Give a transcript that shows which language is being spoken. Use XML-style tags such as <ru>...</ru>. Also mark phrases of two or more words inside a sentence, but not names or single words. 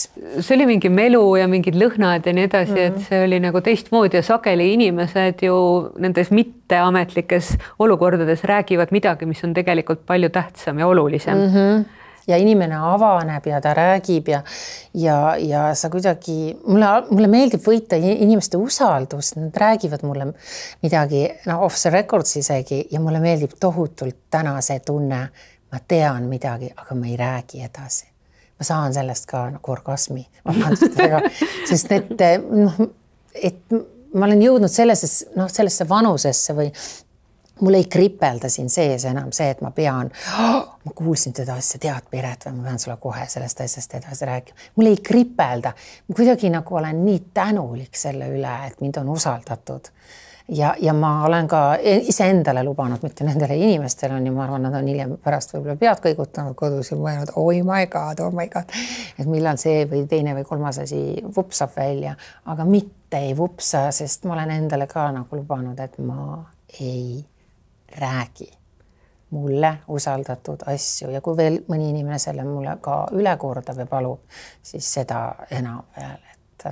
<et>See oli mingi melu ja mingid lõhnad ja nii edasi, et see oli nagu teistmoodi ja sageli inimesed ju nendes mitteametlikes olukordades räägivad midagi, mis on tegelikult palju tähtsam ja olulisem. Ja inimene avaneb ja ta räägib ja sa kuidagi, mulle meeldib võita inimeste usaldust, nad räägivad mulle midagi,</et> <en>off the records</en> <et>isegi ja mulle meeldib tohutult täna see tunne, ma tean midagi, aga ma ei räägi edasi. Ma saan sellest ka nagu orgasmi, sest et ma olen jõudnud sellesse vanusesse või mul ei kripelda siin sees enam see, et ma pean, ma kuulsin teda asja, tead Piret või ma pean sulle kohe sellest asjast edasi rääkima. Mul ei kripelda. Ma kuidagi nagu olen nii tänulik selle üle, et mind on usaldatud. Ja ma olen ka iseendale lubanud, mitte nendele inimestele on ja ma arvan, nad on hiljem pärast võib-olla pead kõigutanud kodus ja mõelnud,</et> <en>oh my god,</en> <et>et millal see või teine või kolmas asi vupsab välja, aga mitte ei vupsa, sest ma olen endale ka nagu lubanud, et ma ei räägi mulle usaldatud asju ja kui veel mõni inimene selle mulle ka üle kordab ja palub, siis seda enam veel, et</et>